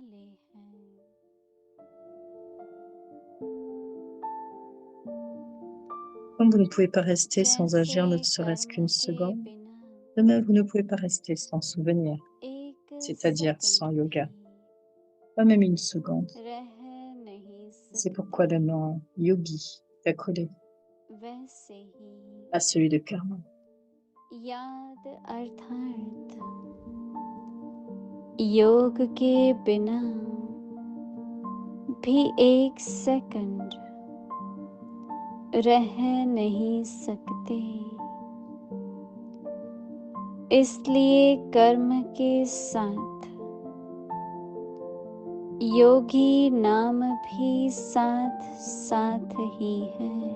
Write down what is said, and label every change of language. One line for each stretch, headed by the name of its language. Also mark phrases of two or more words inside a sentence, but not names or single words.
French: Comme vous ne pouvez pas rester sans agir ne serait-ce qu'une seconde, de même vous ne pouvez pas rester sans souvenir, c'est-à-dire sans yoga, pas même une seconde. C'est pourquoi le nom yogi est accolé à celui de karma.
Hindi: याद अर्थात योग के बिना भी एक सेकंड रह नहीं सकते, इसलिए कर्म के साथ योगी नाम भी साथ साथ ही है।